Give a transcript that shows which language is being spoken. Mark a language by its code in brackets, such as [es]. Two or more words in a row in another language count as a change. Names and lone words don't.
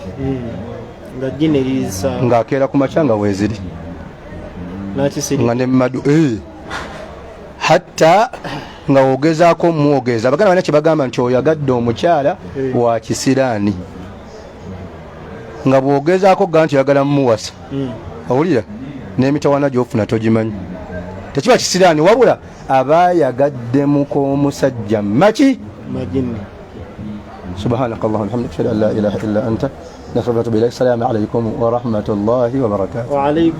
[lg] nga akeera ku makya nga weeziri nga ne mumadu hatta nga wogezaako muwogeza abaganda balina kye bagamba nti oyagadde omukyala wa kisiraani nga bwogezaako ga nti oyagala mumuwasa owulira n'emitawaana gy'ofuna togimanyi tekiba kisiraani wabula aba yagaddemuko omusajja maki majini [ar] سبحانك اللهم حمدك أشهد أن لا إله إلا أنت نستغفرك وأتوب إليك. السلام عليكم ورحمة الله وبركاته.